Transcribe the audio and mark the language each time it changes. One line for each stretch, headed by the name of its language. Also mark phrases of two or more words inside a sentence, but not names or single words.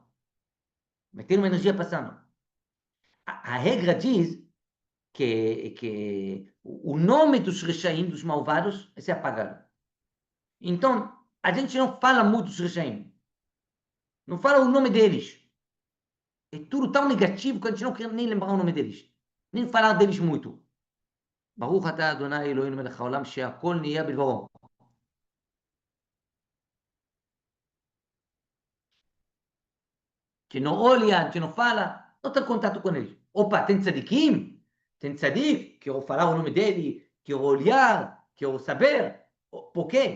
Portuguese: Mas tem uma energia passando. A regra diz que o nome dos rechaim, dos malvados, é ser apagado. Então, a gente não fala muito dos rechaim. Não fala o nome deles. É tudo tão negativo que a gente não quer nem lembrar o nome deles. Nem falar deles muito.
Hebrew: ברוך אתה אדוני אלוהינו מלך העולם שהכל נהיה בדברו.
Portuguese: Que não olha, que não fala, não tem contato com eles. Opa, tem tzadikim? Tem tzadik, que eu falar o nome dele, que eu olhar, que eu saber. Por quê?